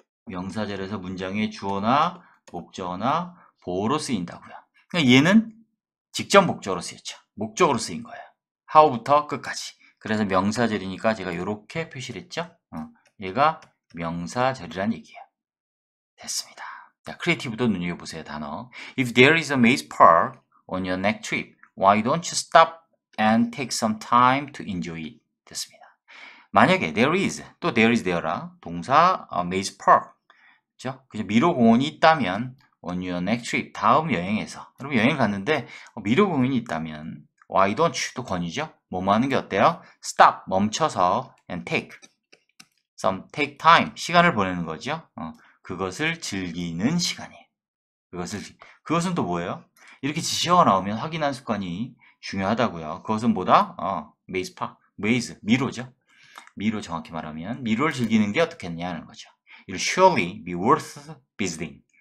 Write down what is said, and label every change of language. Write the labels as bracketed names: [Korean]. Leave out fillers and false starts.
[Korean] 명사절에서 문장의 주어나 목적어나 보어로 쓰인다고요. 그러니까 얘는 직접 목적어로 쓰였죠. 목적어로 쓰인 거예요. how부터 끝까지. 그래서 명사절이니까 제가 이렇게 표시를 했죠. 얘가 명사절이란 얘기예요. 됐습니다. 자, 크리에이티브도 눈여겨보세요, 단어. [English] If there is a maze park on your next trip, why don't you stop and take some time to enjoy it? [Korean] 됐습니다. 만약에 there is, 또 there is there라, 동사 maze park, 그죠? 미로 공원이 있다면 [English] on your next trip, [Korean] 다음 여행에서, 여러분 여행 갔는데 미로 공원이 있다면 [English] why don't you, [Korean] 또 권유죠? 뭐뭐 하는 게 어때요? stop, 멈춰서 and [English] take time, [Korean] 시간을 보내는 거죠. 그것을 즐기는 시간이에요. 그것은 또 뭐예요? 이렇게 지시어가 나오면 확인하는 습관이 중요하다고요. 그것은 뭐다? maze, 미로죠. 미로 정확히 말하면 미로를 즐기는 게 어떻겠냐는 거죠. [English] It'll surely be worth visiting.